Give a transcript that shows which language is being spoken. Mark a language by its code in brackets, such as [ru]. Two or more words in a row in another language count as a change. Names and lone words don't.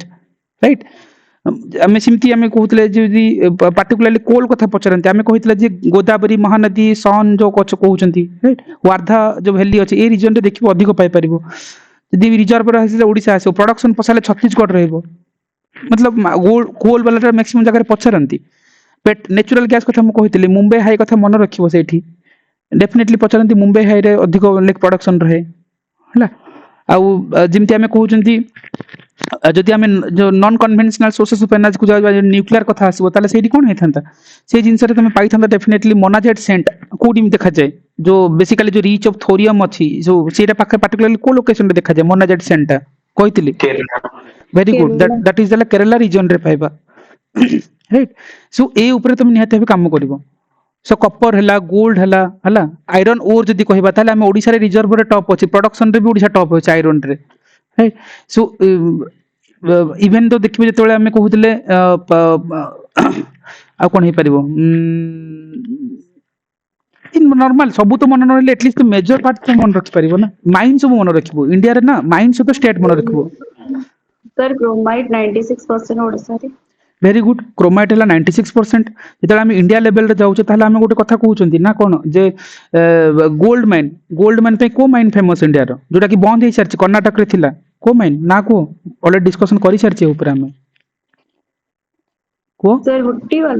[or] ରାଇଟ୍ ଆମେ ସେମିତି ଆମେ କହୁଥିଲେ ଯଦି [en] particularly coal [or] କଥା ପଚାରନ୍ତି ଆମେ କହିଥିଲେ ଯେ ଗୋଦାବରୀ ମହାନଦୀ ସନ୍ ଯୋଉ କହୁଛନ୍ତି ରାଇଟ୍ ୱାର୍ଦ୍ଧା ଯୋଉ ଭ୍ୟାଲି ଅଛି ଏଇ ରିଜନରେ ଦେଖିବ ଅଧିକ ପାଇପାରିବ ଯଦି ରିଜର୍ଭରେ ଆସିଲେ ଓଡ଼ିଶା ଆସିବ ପ୍ରଡକ୍ସନ୍ ପଚାରିଲେ ଛତିଶଗଡ଼ ରହିବ मतलब କୋଲ୍ ବାଲାଟା ମ୍ୟାକ୍ସିମମ୍ ଜାଗାରେ ପଚାରନ୍ତି [en] natural gas [or] କଥା ମୁଁ କହିଥିଲି ମୁମ୍ବାଇ ହାଇ କଥା ମନେ ରଖିବ ସେଇଠି ଡେଫିନେଟଲି ପଚାରନ୍ତି ମୁମ୍ବାଇ ହାଇରେ ଅଧିକ ପ୍ରଡକ୍ସନ୍ ରହେ ହେଲା ଆଉ ଯେମିତି ଆମେ କହୁଛନ୍ତି ଯଦି ଆମେ ଯୋଉ [en] non conventional sources of energy [or] ଯାଇବା ନ୍ୟୁକ୍ଲିୟର କଥା ଆସିବ ତାହେଲେ ସେଇଠି କ'ଣ ହେଇଥାନ୍ତା ସେଇ ଜିନିଷରେ ତମେ ପାଇଥାନ୍ତା [en] definitely monazite sand [or] କୋଉଠି ଦେଖାଯାଏ ଯୋଉ ବେସିକାଲି ଯୋଉ [en] rich of thorium [or] ଅଛି ଯୋଉ ସେଇଟା ପାଖରେ ପାର୍ଟିକୁଲାରଲି କୋଉ ଲୋକେସନରେ ଦେଖାଯାଏ [en] monazite sand [or] କହିଥିଲି [en] very good that is the Kerala region [or] ରେ ପାଇବା [en] right so [or] ଏ ଉପରେ ତମେ ନିହାତି ଭାବେ କାମ କରିବ so କପର ହେଲା ଗୋଲ୍ଡ ହେଲା ହେଲା [en] iron ore [or] ଯଦି କହିବା ତାହେଲେ ଆମେ ଓଡ଼ିଶାରେ ରିଜର୍ଭରେ ଟପ୍ ଅଛି ପ୍ରଡକ୍ସନରେ ବି ଓଡ଼ିଶା ଟପ୍ ଅଛି ଆଇରନ୍ରେ [en] right so [or] ଇଭେନ୍ ତ ଦେଖିବେ ଯେତେବେଳେ ଆମେ କହୁଥିଲେ ଆଉ କ'ଣ ହେଇପାରିବ ନର୍ମାଲ ସବୁ ତ ମନେ ରହିଲେ [en] at least major part [or] ତ ମନେ ରଖିପାରିବ ନା ମାଇନ୍ ସବୁ ମନେ ରଖିବ ଇଣ୍ଡିଆରେ ନା ମାଇନ୍ ସହିତ ଷ୍ଟେଟ୍ ମନେ ରଖିବ [en] Sir, chromite 96% [or] ଓଡ଼ିଶାରେ [en] very good [or] ক্ରୋମାଇଟ୍ ହେଲା 96% ଯେତେବେଳେ ଆମେ ଇଣ୍ଡିଆ ଲେଭେଲରେ ଯାଉଛେ ତାହେଲେ ଆମେ ଗୋଟେ କଥା କହୁଛନ୍ତି ନା କ'ଣ ଯେ [en] gold mine [or] ପାଇଁ କୋଉ [en] mine famous [or] ଇଣ୍ଡିଆର ଯୋଉଟା କି ବନ୍ଦ ହେଇସାରିଛି କର୍ଣ୍ଣାଟକରେ ଥିଲା କୋଉ ମାଇନ୍ ନା କୁହ [en] already discussion [or] କରିସାରିଛେ ଉପରେ ଆମେ କୁହ Sir, ହୁଟ୍ଟି ବାଲା